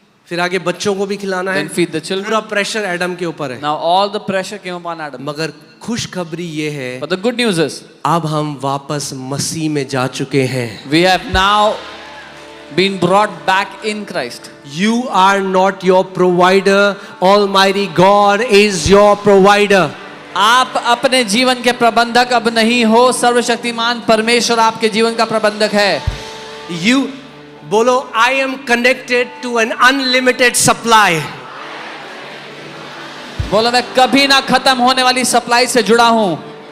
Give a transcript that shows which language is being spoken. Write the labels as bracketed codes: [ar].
[hi] फिर आगे बच्चों को भी खिलाना है. [en] then feed the children. [hi] पूरा प्रेशर एडम के ऊपर है. [en] Now all the pressure came upon Adam. [hi] मगर खुशखबरी ये है, [en] But the good news is, [hi] अब हम वापस मसीह में जा चुके हैं. [en] we have now been brought back in Christ. You are not your provider. Almighty God is your provider. [hi] आप अपने जीवन के प्रबंधक अब नहीं हो, सर्वशक्तिमान परमेश्वर आपके जीवन का प्रबंधक है. [en] You [hi] बोलो, [en] I am connected to an unlimited supply. [hi] बोलो मैं कभी ना खत्म होने वाली सप्लाई से जुड़ा हूं.